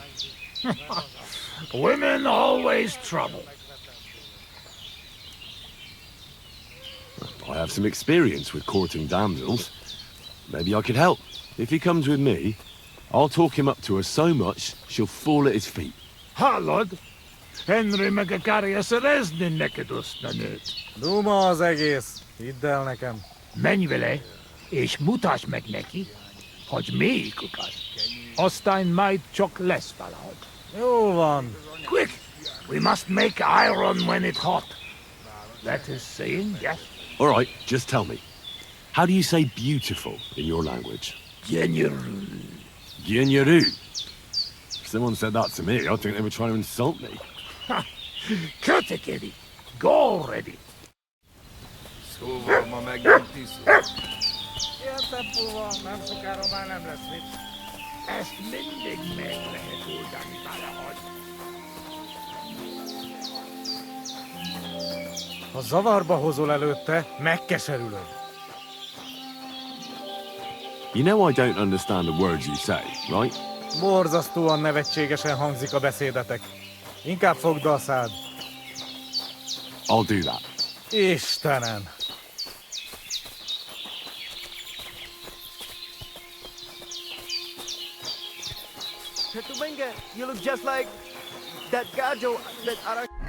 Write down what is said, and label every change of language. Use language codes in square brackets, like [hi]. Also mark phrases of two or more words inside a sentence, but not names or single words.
[en] Women always trouble. I have some experience with courting damsels. Maybe I could help. If he comes with me, I'll talk him up to her so much, she'll fall at his feet. Ha, Lord. [hu] Henry megakarja szerezni neked azt a nőt. Duma az egész. Hidd el nekem. Menj vele, és mutasd meg neki, hogy melyikukat. Aztán majd csak lesz valahogy. Jó van. [en] Quick! We must make iron when it's hot. That is saying, yes? All right, just tell me. How do you say beautiful in your language? [hu] Genyeru. Genyeru. [en] If someone said that to me, I'd think they were trying to insult me. Ha! Cut it, Eddie. Go already. [hu] Szóval ma megint iszol. Érted, puha, nem sokára már nem lesz mit. Ezt mindig meg lehet oldani valahogy. Ha zavarba hozol előtte, megkeserülöd. [en] You know I don't understand the words you say, right? [hu] Borzasztóan nevetségesen hangzik a beszédetek. Inkább fogd a szád. [en] I'll do that. [hu] Istenem! [en] You look just like that gajo that Ara...